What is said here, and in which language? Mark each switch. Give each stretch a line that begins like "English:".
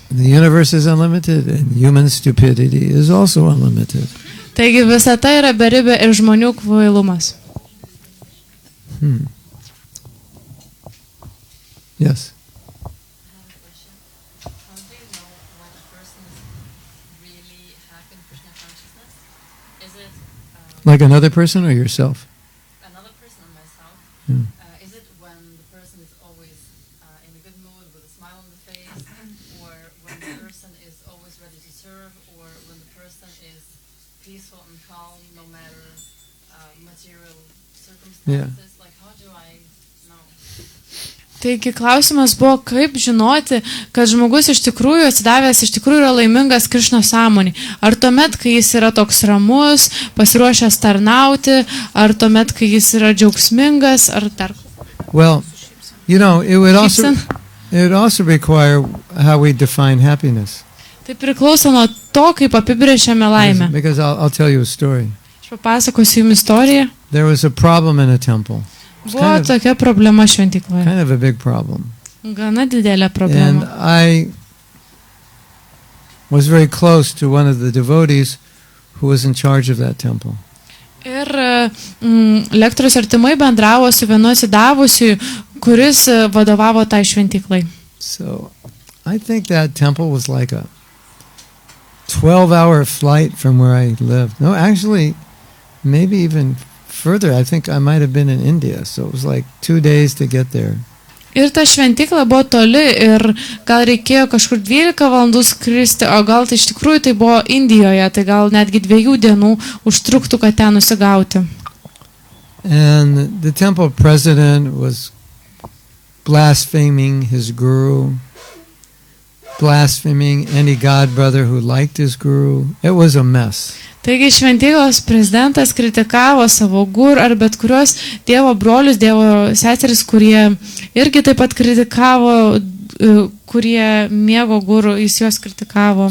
English: The universe is unlimited and human stupidity is also unlimited.
Lithuanian: Taigi visata yra beribė ir žmonių kvailumas.
English: Yes. How do you know when a person is really happy in Krishna consciousness? Is it Like another person or yourself? another person or myself? Is it when the person is always in a good mood with a smile on the face, or when the person is always ready to serve, or when the person is peaceful and calm no matter material circumstances? Like, how do I know?
Lithuanian: Taigi klausimas buvo, kaip žinoti, kad žmogus iš tikrųjų atsidavęs, iš tikrųjų yra laimingas Krišno sąmonį. Ar tuomet, kai jis yra toks ramus, pasiruošęs tarnauti, ar tuomet, kai jis yra džiaugsmingas, ar dar.
English: Well, you know, it would also require how we define happiness.
Lithuanian: Tai priklauso nuo to, kaip apibrėžiame laimę.
English: Because I'll tell you a story.
Lithuanian: Aš papasakosiu jums istoriją.
English: There was a problem in a temple.
Lithuanian: Buvo tokia problema šventykloje.
English: Kind of a big problem.
Lithuanian: Gana didelė
English: And
Lithuanian: problema.
English: I was very close to one of the devotees who was in charge of that temple.
Lithuanian: Ir lektorius artimai bendravo su vienu atsidavusiu, kuris vadovavo tai šventyklai.
English: So I think that temple was like a 12-hour flight from where I lived. No, actually, maybe even further. I think I might have been in India, so it was like 2 days to get there.
Lithuanian: Ir ta šventykla buvo toli ir gal reikėjo kažkur 12 valandų skristi, o gal tai iš tikrųjų tai buvo Indijoje, tai gal netgi 2 dienų užtruktų, kad ten nusigauti.
English: And the temple president was blaspheming his guru, blaspheming any god brother who liked his guru. It was a mess.
Lithuanian: Taigi šventyklos prezidentas kritikavo savo guru ar bet kurios Dievo brolius, Dievo seseris, kurie irgi taip pat kritikavo, kurie mėgo guru, jis juos kritikavo.